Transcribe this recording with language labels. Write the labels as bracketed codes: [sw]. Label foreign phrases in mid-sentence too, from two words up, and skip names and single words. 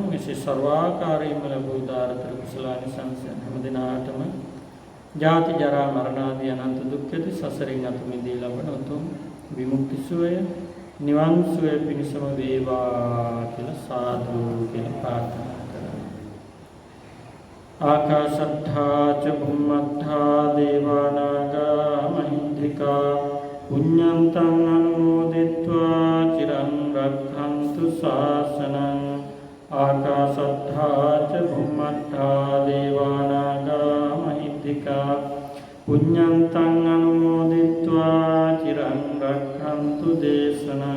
[si] මෙසේ ਸਰවාකාරයෙන්ම ලැබූ උදාරතර කුසලානිසංසයන් හැම දිනාටම ජාති ජරා මරණ ආදී අනන්ත දුක්ඛති සසරින් අත මිදී ලබන උතුම් විමුක්ති සුවය නිවන් සුවය පිණිසම වේවා කියලා සාදු කියලා ප්‍රාර්ථනා කරමු. [pi] ආකාශට්ඨා ච භුම්මට්ඨා දේවානාගා මහින්దికා පුඤ්ඤන්තං අනුමෝදිत्वा චිරං රක්ඛන්තු ශාසනං. ආකාශට්ඨා ච භුම්මට්ඨා දේවානාගා මහින්దికා පුඤ්ඤන්තං අනුමෝදිत्वा චිරං රක්ඛන්තු දේශනං.